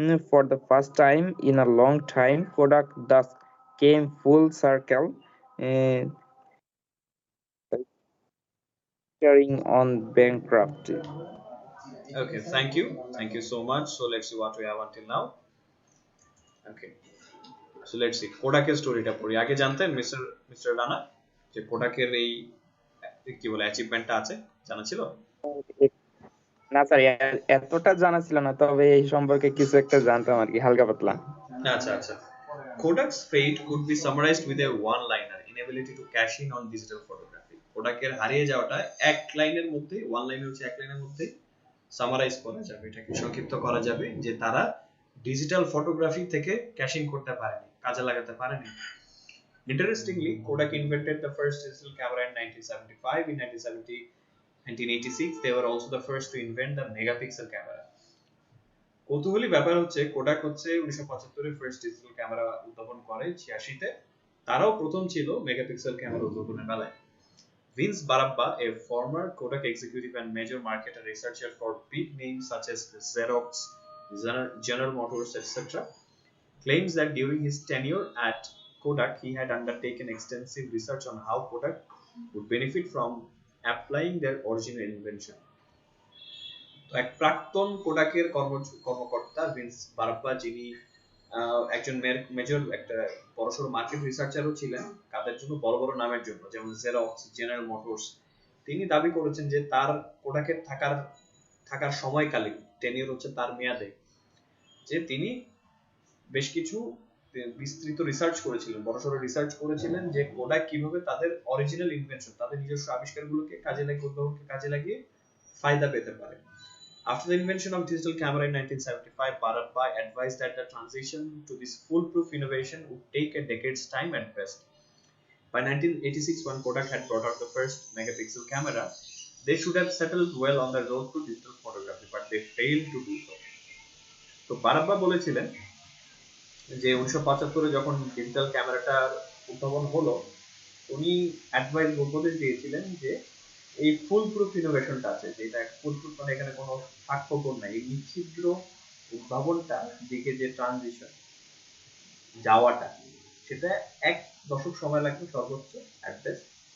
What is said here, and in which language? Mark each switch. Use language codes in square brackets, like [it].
[en] For the first time in a long time, Kodak thus came full circle, uh, tearing on bankruptcy. Okay, thank you. Thank you so much. So let's see what we have until now. Okay, so let's see. [bn] কোডাকের স্টোরিটা পড়ি। আগে জানতেন mister Rana যে কোডাকের এই কি বলে অ্যাচিভমেন্টটা আছে? জানা ছিল? না স্যার, এতটা জানা ছিল না, তবে এই সম্পর্কে কিছু একটা জানতাম আর কি, হালকা পাতলা। আচ্ছা আচ্ছা। [en] Kodak's fate could be summarized with a one-liner: inability to cash in on digital photography. [bn] কোডাকের হারিয়ে যাওয়াটা এক লাইনের মধ্যে, ওয়ান লাইন হচ্ছে এক লাইনের মধ্যে সামারাইজ করা যাবে, এটাকে সংক্ষিপ্ত করা যাবে যে তারা ডিজিটাল ফটোগ্রাফি থেকে ক্যাশিং করতে পারেনি, কাজে লাগাতে পারেনি। [en] Interestingly, Kodak invented the first digital camera in 1975. In 1986, they were also the first to invent the megapixel camera. [bn] কৌতূহলী ব্যাপার হচ্ছে কোডাক হচ্ছে 1975 এ ফার্স্ট ডিজিটাল ক্যামেরা উদ্ভাবন করে, 86 তে তারাও প্রথম ছিল মেগাপিক্সেল ক্যামেরা উদ্ভাবনের বেলায়। [en] Vince Barabba, a former Kodak executive and major marketer researcher for big names such as Xerox, General Motors, etc., claims that during his tenure at Kodak, he had undertaken extensive research on how Kodak would benefit from applying their original invention. [bn] এক প্রাক্তন কোডাকের কর্মকর্তা Vince বারাপ্পা, যিনি একজন major একটা বড়সড় market রিসার্চারও ছিলেন, কাদের জন্য বড় বড় নামের জন্য, যেমন জেরক্স, জেনারেল মোটরস, তিনি দাবি করেছেন যে তার কোডাকের থাকার সময়কালীন টেনিয়র হচ্ছে তার মেয়াদে, যে তিনি বেশ কিছু বিস্তৃত রিসার্চ করেছিলেন, বড়সড় রিসার্চ করেছিলেন যে কোডাক কিভাবে তাদের অরিজিনাল ইনভেনশন, তাদের নিজস্ব আবিষ্কারগুলোকে কাজে লাগিয়ে ফায়দা পেতে পারে। [en] After the invention of digital camera in 1975, Barabba advised that the transition to this foolproof innovation would take a decade's time at best. By 1986, when Kodak had brought out the first megapixel camera, they should have settled well on the road to digital photography, but they failed to do so. [bn] তো বারাব্বা বলেছিলেন যে 1975 যখন digital ক্যামেরাটার উদ্ভাবন হলো, উনি উপদেশ দিয়েছিলেন যে এই ফুল প্রুফ ইনোভেশনটা আছে, যেটা ফুল প্রুফ মানে এখানে কোনো ফাঁকফোকর নাই, এই নিচ্ছিদ্র উদ্ভাবনটা দিকে যে ট্রানজিশন যাওয়াটা, সেটা এক দশক সময় লাগবে সর্বোচ্চ অ্যাট বেস্ট।